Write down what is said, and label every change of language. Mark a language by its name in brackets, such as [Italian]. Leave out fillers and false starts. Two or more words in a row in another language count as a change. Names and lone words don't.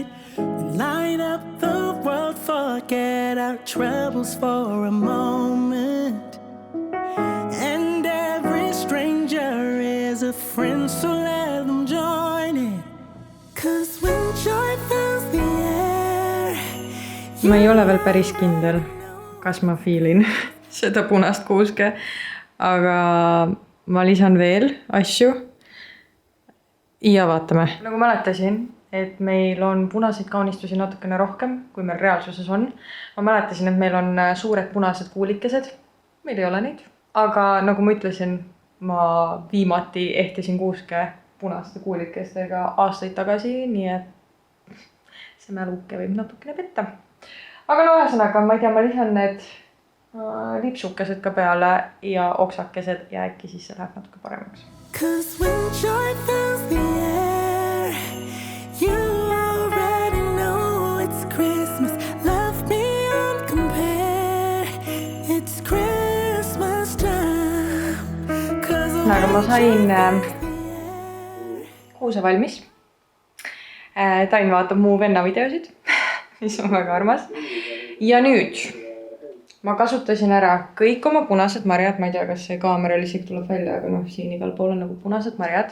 [English] We light up the world, forget our troubles for a moment. And every stranger is a friend, so let them join it. 'Cause when joy fills the air. [Estonian] Ma ei ole veel päris kindel, kas ma fiilin seda punast kuuske, aga ma lisan veel asju ja vaatame. Nagu mäletasin, et meil on punaseid kaunistusi natukene rohkem, kui meil reaalsuses on. Ma mäletasin, et meil on suured punased kuulikesed. Meil ei ole neid. Aga nagu ma ütlesin, ma viimati ehtisin kuuske punaste kuulikestega aastaid tagasi, nii et see mäluke võib natukene petta. Aga no ühesõnaga, ma ei tea, ma lisan need lipsukesed ka peale ja oksakesed ja äkki siis see läheb natuke paremaks. [English] 'Cause when joy fills the air, you already know it's Christmas. Love beyond compare, it's Christmas time. [Estonian] Aga ma sain kuuse valmis. Tain vaatab muu venna videosid, mis on väga armas. Ja nüüd ma kasutasin ära kõik oma punased marjad. Ma ei tea, kas see kaamera isegi tuleb välja, aga siin igal pool on nagu punased marjad.